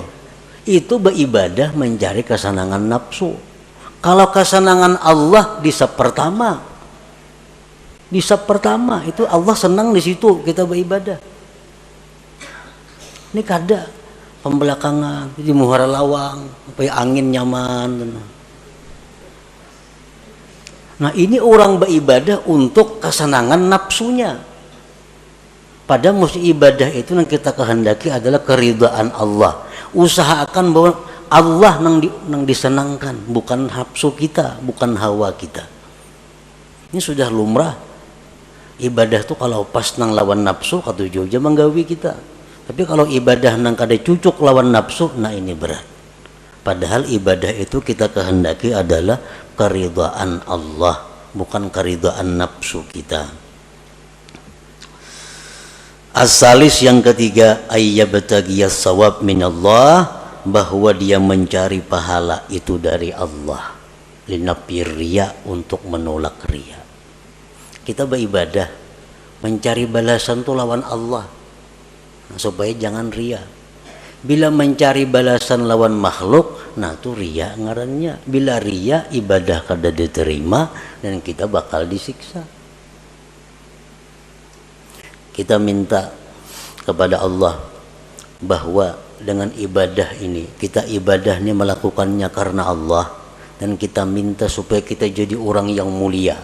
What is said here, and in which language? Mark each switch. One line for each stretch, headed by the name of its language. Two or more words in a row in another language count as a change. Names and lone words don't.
Indonesian: Itu beribadah mencari kesenangan nafsu. Kalau kesenangan Allah di sab pertama itu Allah senang di situ kita beribadah.
Banjar: Ini kada pembelakangan di muhara lawang supaya angin nyaman.
Indonesian: Nah ini orang beribadah untuk kesenangan nafsunya. Padahal mesti ibadah itu yang kita kehendaki adalah keridhaan Allah. Usahakan bahwa Allah nang disenangkan, bukan nafsu kita, bukan hawa kita.
Banjar: Ini sudah lumrah. Ibadah tuh kalau pas nang lawan nafsu katujuh aja menggawi kita. Tapi kalau ibadah nang kada cucuk lawan nafsu, nah ini berat.
Indonesian: Padahal ibadah itu kita kehendaki adalah keridhaan Allah, bukan keridhaan nafsu kita. As-salis yang ketiga,
Arabic: أن يبتغي الثواب من الله,
Indonesian: bahwa dia mencari pahala itu dari Allah,
Arabic: لنفي الرياء,
Indonesian: untuk menolak riya.
Banjar: Kita beribadah mencari balasan itu lawan Allah, nah, supaya jangan riya. Bila mencari balasan lawan makhluk, nah itu riya ngarannya. Bila riya, ibadah kada diterima dan kita bakal disiksa.
Indonesian: Kita minta kepada Allah bahwa dengan ibadah ini, kita ibadah ini melakukannya karena Allah, dan kita minta supaya kita jadi orang yang mulia.